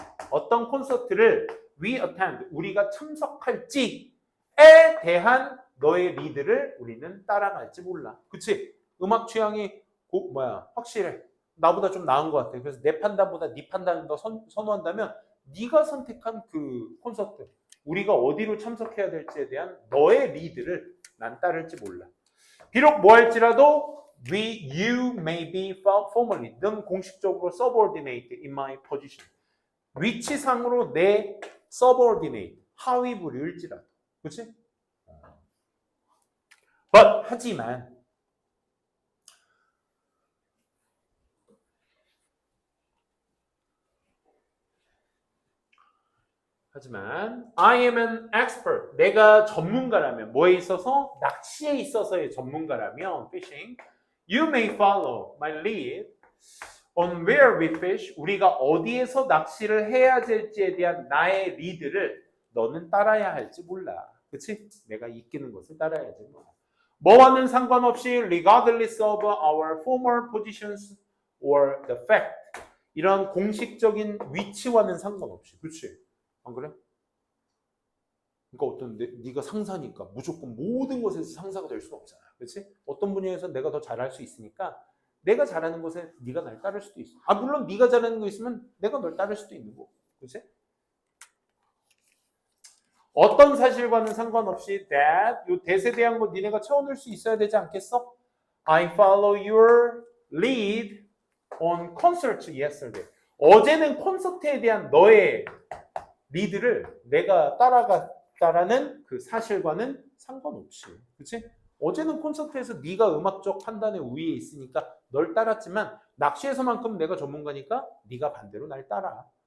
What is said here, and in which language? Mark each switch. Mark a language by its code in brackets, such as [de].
[ko] 어떤 콘서트를 [en] we attend, [ko] 우리가 참석할지에 대한 너의 리드를 우리는 따라갈지 몰라. 그치? 음악 취향이 확실해. 나보다 좀 나은 것 같아. 그래서 내 판단보다 네 판단을 더 선호한다면 네가 선택한 그 콘서트, 우리가 어디로 참석해야 될지에 대한 너의 리드를 난 따를지 몰라. 비록 뭐 할지라도 [en] you may be formally, [ko] 넌 공식적으로 [en] subordinate in my position. [ko] 위치상으로 내 subordinate, 하위 부류일지라도. 그렇지? [en] But [ko] 하지만 [en] I am an expert. [ko] 내가 전문가라면 뭐에 있어서? 낚시에 있어서의 전문가라면 fishing. [en] You may follow my lead on where we fish. [ko] 우리가 어디에서 낚시를 해야 될지에 대한 나의 리드를 너는 따라야 할지 몰라. 그치? 내가 이끄는 것을 따라야 되는 거야. 뭐와는 상관없이 [en] regardless of our former positions or the fact. [ko] 이런 공식적인 위치와는 상관없이. 그치? 안 그래? 그러니까 어떤 네가 상사니까 무조건 모든 것에서 상사가 될 수는 없잖아. 그렇지? 어떤 분야에서 내가 더 잘할 수 있으니까 내가 잘하는 것에 네가 날 따를 수도 있어. 아 물론 네가 잘하는 거 있으면 내가 널 따를 수도 있는 거고. 그렇지? 어떤 사실과는 상관없이 that 요 that에 대한 거 니네가 채워넣을 수 있어야 되지 않겠어? [en] I follow your lead on concert yesterday. [ko] 어제는 콘서트에 대한 너의 리드를 내가 따라갔다라는 그 사실과는 상관없이. 그렇지? 어제는 콘서트에서 네가 음악적 판단에 우위에 있으니까 널 따랐지만 낚시에서만큼 내가 전문가니까 네가 반대로 날 따라.